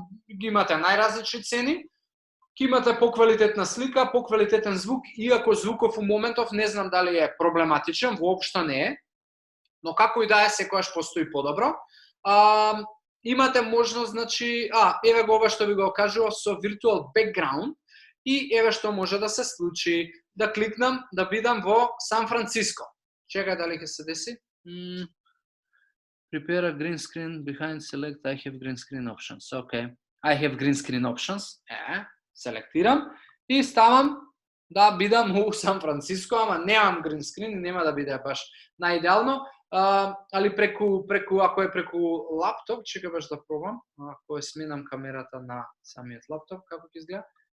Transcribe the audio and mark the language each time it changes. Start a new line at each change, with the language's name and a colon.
Macedonian: ги имате најразлични цени, ќе имате поквалитетна слика, поквалитетен звук, иако звуков у моментов не знам дали е проблематичен, воопшто не е, но како и да е, секојаш постои подобро. Имате можност, значи, еве го ова што ви го кажував со Virtual Background, и еве што може да се случи, да кликнам, да бидам во Сан Франциско. Чекај дали ќе се деси.
English: Prepare a green screen behind select I have green screen options. Okay. I have green screen options.
Macedonian: Селектирам и ставам да бидам у Сан Франциско, ама немам green screen и нема да биде баш најидеално. Али преку ако е преку лаптоп, чекај баш да пробам. Ако сменам камерата на самиот лаптоп, како ќе изгледа?